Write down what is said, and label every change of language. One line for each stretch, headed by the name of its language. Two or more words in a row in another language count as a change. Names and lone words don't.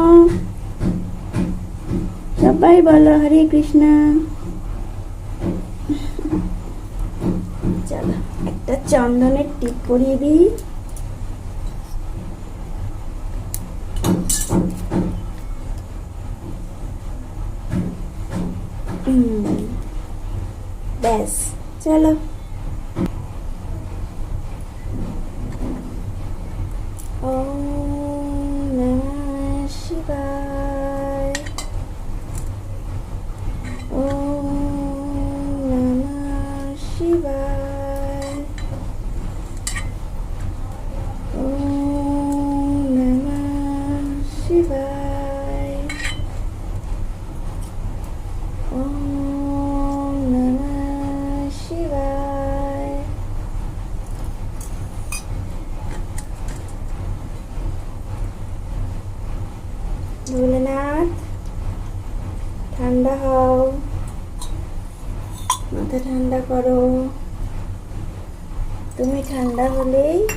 Bangla: সবাই বলো হরে কৃষ্ণ চলো একটা চন্দনের টিপ পরিয়ে দিই ব্যাস চলো
Sanskrit: ওম নমঃ শিবায় ওম নমঃ শিবায় ওম নমঃ শিবায় ওম নমঃ শিবায়
Bangla: ভোলেনাথ ঠান্ডা হও মাথা ঠান্ডা করো তুমি ঠান্ডা হলেই